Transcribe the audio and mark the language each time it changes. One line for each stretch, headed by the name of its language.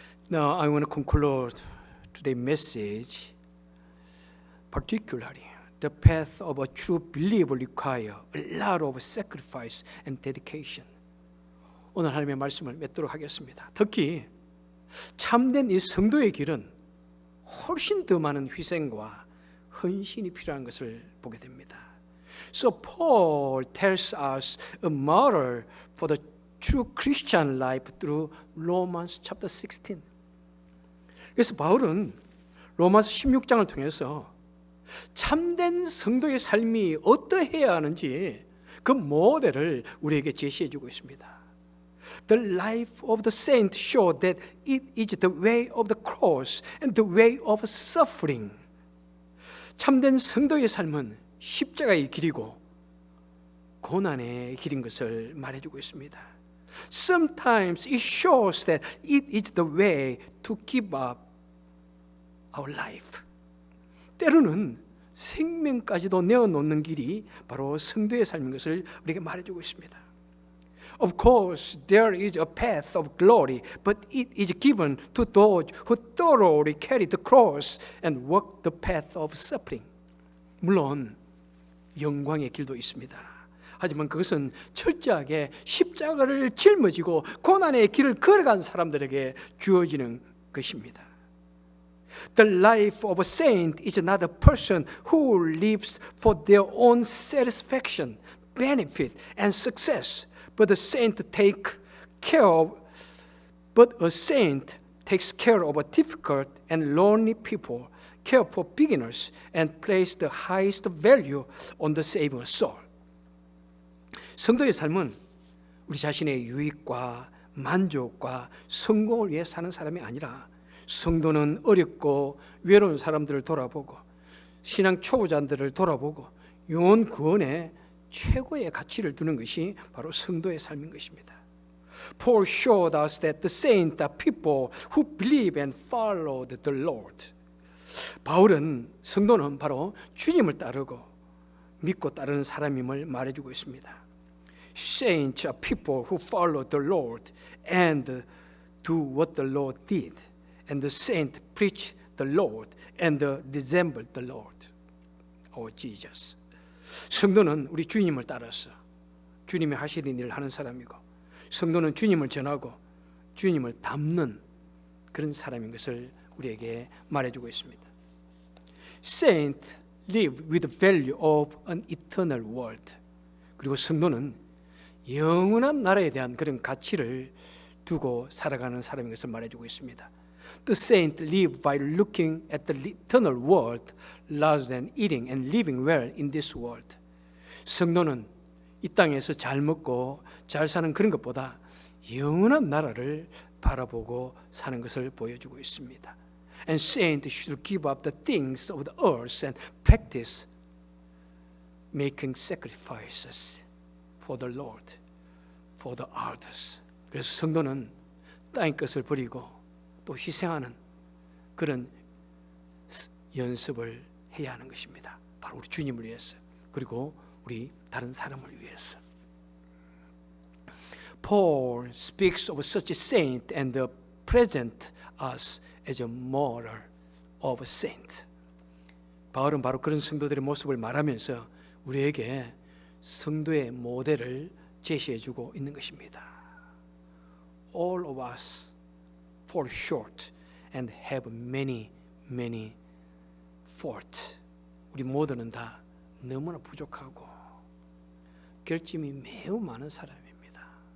English: Now I want to conclude today's message. Particularly, the path of a true believer requires a lot of sacrifice and dedication.
Korean: 오늘 하나님의 말씀을 맺도록 하겠습니다. 특히 참된 이 성도의 길은 훨씬 더 많은 희생과 헌신이 필요한 것을 보게 됩니다.
English: So Paul tells us a model for the true Christian life through Romans chapter 16.
Korean: 그래서 바울은 로마서 16장을 통해서 참된 성도의 삶이 어떠해야 하는지 그 모델을 우리에게 제시해 주고 있습니다.
English: The life of the saint show that it is the way of the cross and the way of suffering.
Korean: 참된 성도의 삶은 십자가의 길이고 고난의 길인 것을 말해주고 있습니다.
English: Sometimes it shows that it is the way to give up our life.
Korean: 때로는 생명까지도 내어놓는 길이 바로 성도의 삶인 것을 우리에게 말해주고 있습니다.
English: Of course, there is a path of glory, but it is given to those who thoroughly carry the cross and walk the path of suffering.
Korean: 물론 영광의 길도 있습니다. 하지만 그것은 철저하게 십자가를 짊어지고 고난의 길을 걸어간 사람들에게 주어지는 것입니다.
English: The life of a saint is not a person who lives for their own satisfaction, benefit, and success. But a saint takes care of a difficult and lonely people, care for beginners, and place the highest value on the saving soul.
Korean: 성도의 삶은 우리 자신의 유익과 만족과 성공을 위해 사는 사람이 아니라 성도는 어렵고 외로운 사람들을 돌아보고 신앙 초보자들을 돌아보고 영혼 구원에 최고의 가치를 두는 것이 바로 성도의 삶인 것입니다.
English: Paul showed us that the saints are people who believe and follow the Lord.
Korean: 바울은 성도는 바로 주님을 따르고 믿고 따르는 사람임을 말해주고 있습니다.
English: Saints are people who follow the Lord and do what the Lord did. And the saints preach the Lord and resemble the Lord, our Jesus.
Korean: 성도는 우리 주님을 따라서 주님이 하시는 일을 하는 사람이고 성도는 주님을 전하고 주님을 닮는 그런 사람인 것을 우리에게 말해주고 있습니다.
English: Saints live with the value of an eternal world.
Korean: 그리고 성도는 영원한 나라에 대한 그런 가치를 두고 살아가는 사람인 것을 말해주고 있습니다.
English: The saints live by looking at the eternal world rather than eating and living well in this world.
Korean: 성도는 이 땅에서 잘 먹고 잘 사는 그런 것보다 영원한 나라를 바라보고 사는 것을 보여주고 있습니다.
English: And saints should give up the things of the earth and practice making sacrifices for the Lord, for the others.
Korean: 그래서 성도는 땅의 것을 버리고 또 희생하는 그런 연습을 해야 하는 것입니다. 바로 우리 주님을 위해서 그리고 우리 다른 사람을 위해서.
English: Paul speaks of such a saint and presents us as a model of a saint.
Korean: 바울은 바로 그런 성도들의 모습을 말하면서 우리에게 성도의 모델을 제시해주고 있는 것입니다.
English: All of us fall short and have many faults.
Korean: 우리 모두는 다 너무나 부족하고 결점이 매우 많은 사람입니다.